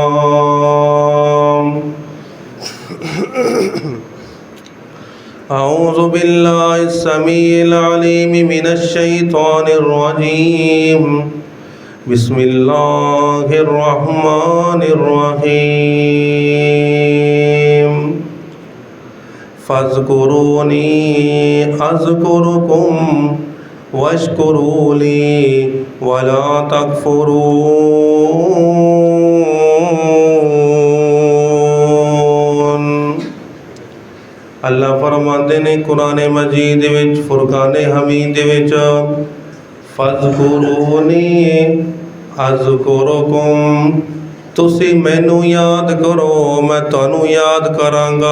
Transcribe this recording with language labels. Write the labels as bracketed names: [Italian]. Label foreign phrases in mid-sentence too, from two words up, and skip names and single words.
[Arabic] أعوذ بالله السميع العليم من الشيطان الرجيم. بسم الله الرحمن الرحيم. فاذكروني أذكركم واشكروا لي ولا تكفرون. [Punjabi] اللہ فرماتے نے قرآن مجید وچ فرقان حمید وچ [Arabic] فاذكروني أذكركم, [Punjabi] تسی مینوں یاد کرو میں تہانوں یاد کراں گا.